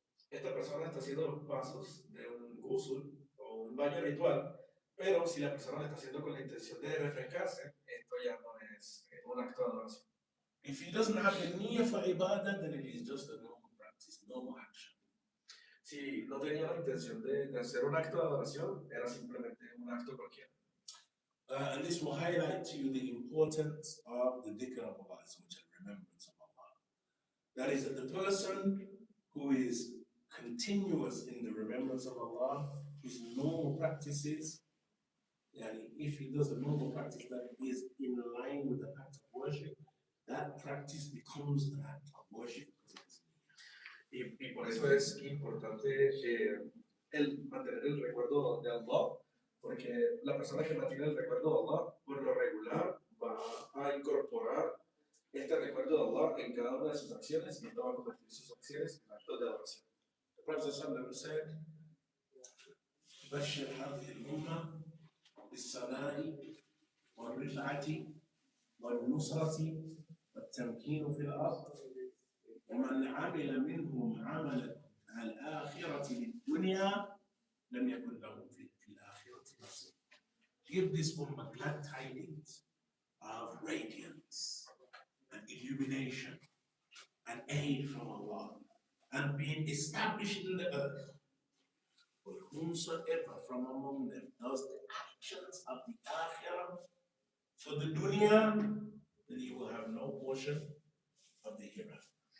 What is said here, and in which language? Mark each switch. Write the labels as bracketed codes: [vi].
[es] Esta persona está haciendo los pasos de un ghusl o un baño ritual, pero si la persona lo está haciendo con la intención de refrescarse, esto ya no es un acto de adoración. [en] If he doesn't have the niyyah for ibadah, then it is just a normal practice, normal action. [es] Si no tenía la intención de hacer un acto de adoración, era simplemente un acto cualquiera. [en] And this will highlight to you the importance of the dhikr of Allah, which is remembrance of Allah. That is, that the person who is continuous in the remembrance of Allah, his normal practices, and if he does a normal practice that is in line with the act of worship, that practice becomes an act of worship. [es] Y por eso es importante mantener el recuerdo de Allah, porque la persona que mantiene el recuerdo de Allah, por lo regular, va a incorporar este recuerdo de Allah en cada una de sus acciones y esto va a convertir sus acciones en actos de adoración. [en] The Prophet ﷺ said, [ar] بشر هذه الأمة بالثناء والرفعة والنصرة والتمكين في الأرض ومن عمل منهم عملا الآخرة للدنيا لم يكن له في الآخرة نصيب. [en] Give this ummah glad tidings of radiance and illumination and aid from Allah and being established in the earth. But whomsoever from among them does the actions of the akhirah for the dunya, then he will have no portion of the hereafter.